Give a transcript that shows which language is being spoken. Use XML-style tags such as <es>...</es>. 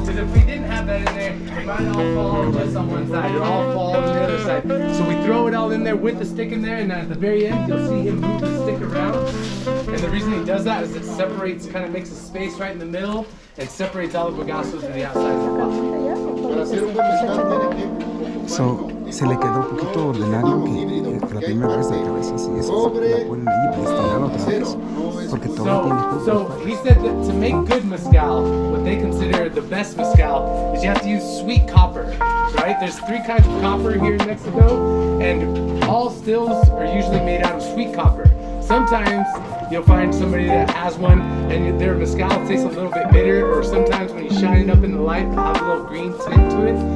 <en>Because if we didn't have that in there, it might all fall just on one side or all fall on the other side. So we throw it all in there with the stick in there, and then at the very end you'll see him move the stick around. And the reason he does that is it separates, kind of makes a space right in the middle and separates all the bagassos to the outside of the pot.</en> <es>Para hacer un buen mezcal tiene que... So, se le quedó un poquito ordinario que la primera vez de cabeza así, eso la ponen ahí para destilar otra vez, porque todo tiene jugo.</es> <en>So he said that to make good mezcal, what they consider the best mezcal, is you have to use sweet copper, right? There's 3 kinds of copper here in Mexico, and all stills are usually made out of sweet copper. Sometimes you'll find somebody that has one and their mezcal tastes a little bit bitter, or sometimes when you shine it up in the light, it'll have a little green tint to it.</en>